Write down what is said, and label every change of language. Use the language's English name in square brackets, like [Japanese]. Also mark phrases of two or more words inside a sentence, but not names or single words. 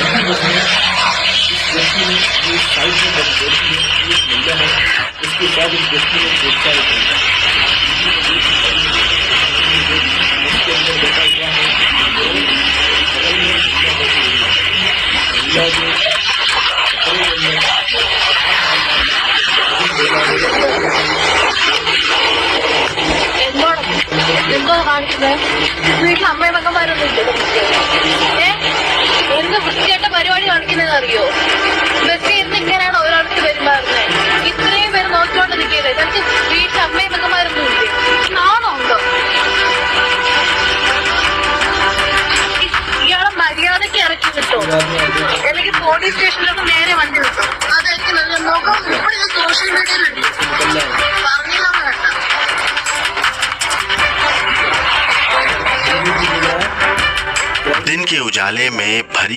[Hindi] व्यक्ति ने ये साइड में एक महिला है, उसके बाद इस व्यक्ति ने देखा है उसके अंदर बैठा हुआ है बगल में महिला बैठी हुई है। महिला जो [Malayalam] എന്തോ കാണിക്കുന്നത് വീട്ടിൽ അമ്മയും മകന്മാരൊന്നും ഇല്ല. എന്ത് വൃത്തിയായിട്ട പരിപാടി കാണിക്കുന്നത് അറിയോ? ബസ്സിൽ ഇരുന്ന് ഇങ്ങനെയാണ് ഒരാൾക്ക് പെരുമാറുന്നത്. ഇത്രയും പേര് നോക്കിക്കൊണ്ട് നിൽക്കുന്നത്. നമുക്ക് വീട്ടിൽ അമ്മയും മകന്മാരൊന്നും ഇല്ലേ? നാണോ ഉണ്ടോ? ഇയാളെ മര്യാദയ്ക്ക് ഇറക്കി കിട്ടും, അല്ലെങ്കിൽ പോലീസ് സ്റ്റേഷനിലൊക്കെ നേരെ വണ്ടി കിട്ടും. അതായിരിക്കും നല്ല നോക്കാം. ഇവിടെ സോഷ്യൽ മീഡിയയിലുണ്ട്, പറഞ്ഞില്ലാന്ന് കേട്ടോ. [Hindi] दिन के उजाले में भरी